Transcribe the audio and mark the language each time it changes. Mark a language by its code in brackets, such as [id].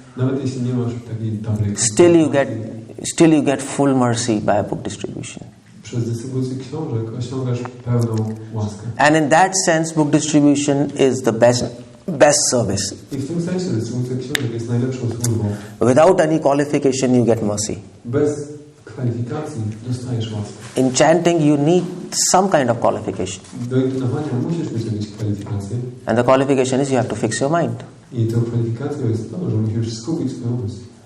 [pl] nawet jeśli nie masz takiej dobrej, [en] still you get full mercy by a book distribution. [pl] Przez dystrybucję książek osiągasz pełną łaskę. [en] And in that sense, book distribution is the best service. [pl] I w tym sensie dystrybucja książek jest najlepszą służbą. [en] Without any qualification, you get mercy. [pl] Bez kwalifikacji dostajesz łaskę. [en] In chanting, you need some kind of qualification. [pl] Do intonowania musisz mieć jakieś kwalifikacje. [en] And the qualification is you have to fix your mind. [pl] I tą kwalifikacją jest to, że musisz skupić swój umysł.